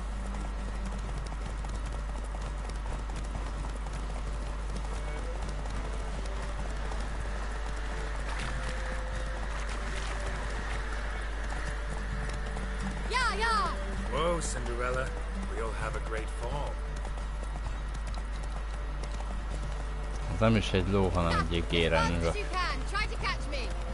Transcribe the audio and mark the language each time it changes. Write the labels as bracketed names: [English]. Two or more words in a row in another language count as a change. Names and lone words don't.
[English] Yeah, yeah! Whoa, Cinderella. We'll have a great fall. [Hungarian] Ez nem is egy ló, hanem egy gérenről. [English] Try to catch me.